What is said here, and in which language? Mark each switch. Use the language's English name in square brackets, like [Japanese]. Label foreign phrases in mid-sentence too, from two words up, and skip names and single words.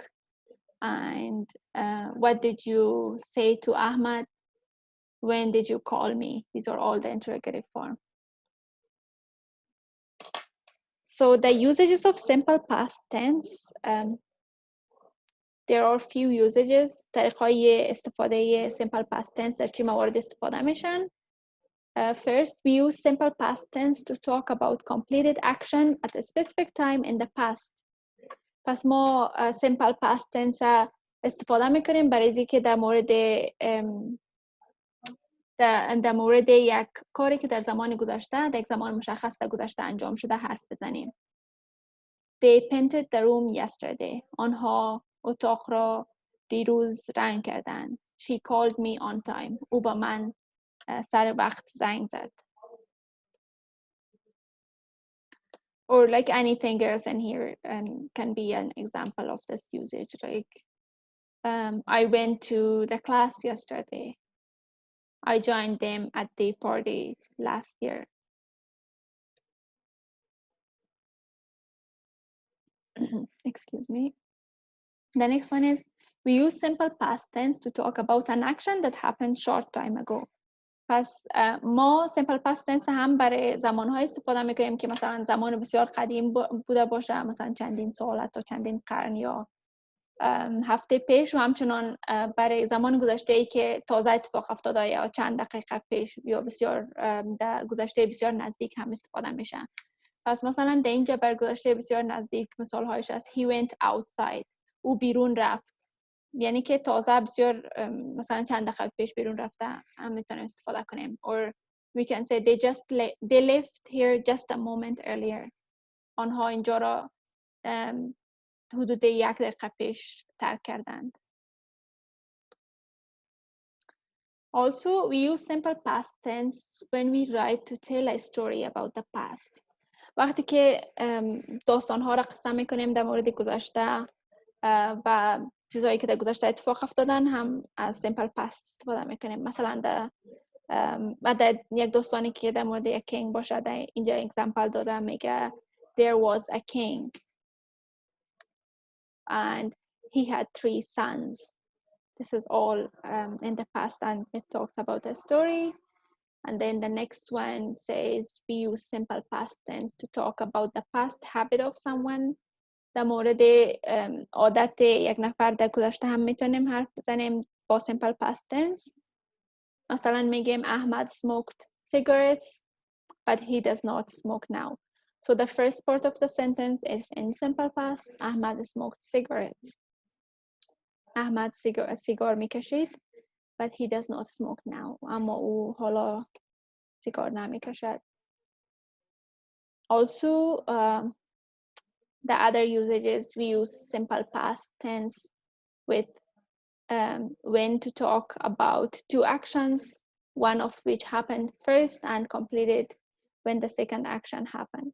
[English] And what did you say to Ahmad? When did you call me? These are all the interrogative form. So the usages of simple past tense, there are few usages. [Persian] طریقهای استفاده [English] simple past tense [Persian] در چه موارد استفاده میشن. [English] First, we use simple past tense to talk about completed action at a specific time in the past. [Persian] پس ما [English] simple past tense [Persian] استفاده میکنیم برای اینکه در مورد یک کاری که در زمان گذشته، در یک زمان مشخص در گذشته انجام شده حرف بزنیم. [English] They painted the room yesterday. [Persian] آنها اتاق را دیروز رنگ کردند. [English] She called me on time. [Persian] او با من سر وقت زنگ زد. [English] Or like anything else in here can be an example of this usage. Like, I went to the class yesterday. I joined them at the party last year. Excuse me. The next one is, we use simple past tense to talk about an action that happened short time ago. [Persian] پس ما [English] simple past tense [Persian] هم برای زمانهای استفاده میکنیم که مثلا زمان بسیار قدیم بوده باشه، مثلا چندین سال تا چندین قرن یا هفته پیش، و همچنان برای زمان گذشته ای که تازه اتفاق افتاده یا چند دقیقه پیش یا بسیار در گذشته بسیار نزدیک هم استفاده میشه. پس مثلا در اینجا بر گذشته بسیار نزدیک مثال هایش از [English] he went outside. [Persian] او بیرون رفت. یعنی که تازه بسیار مثلا چند دقیقه پیش بیرون رفته هم میتونیم استفاده کنیم. [English] Or we can say they left here just a moment earlier. [Persian] آنها اینجا را حدود 1 دقیقه پیش ترک کردند. [English] Also, we use simple past tense when we write to tell a story about the past. [Persian] وقتی که داستان‌ها را قصه می‌کنیم در مورد گذشته و چیزایی که در گذشته اتفاق افتادن هم از [English] simple past [Persian] استفاده می‌کنیم. مثلا در یک داستانی که در مورد یک کینگ باشه، در اینجا اگزامپل دادم، میگه [English] there was a king and he had 3 sons. This is all in the past, and it talks about a story. And then the next one says we use simple past tense to talk about the past habit of someone. [Persian] در مورد عادت یک نفر در گذشته هم میتونیم حرف بزنیم با [English] simple past tense. [Persian] مثلا میگیم [English] Ahmad smoked cigarettes but he does not smoke now. So the first part of the sentence is in simple past. Ahmad smoked cigarettes. Ahmad [Persian] سیگار میکشید [English] but he does not smoke now. [Persian] اما او حالا سیگار نمیکشد. [English] Also, the other usages, we use simple past tense with when to talk about 2 actions, one of which happened first and completed when the second action happened.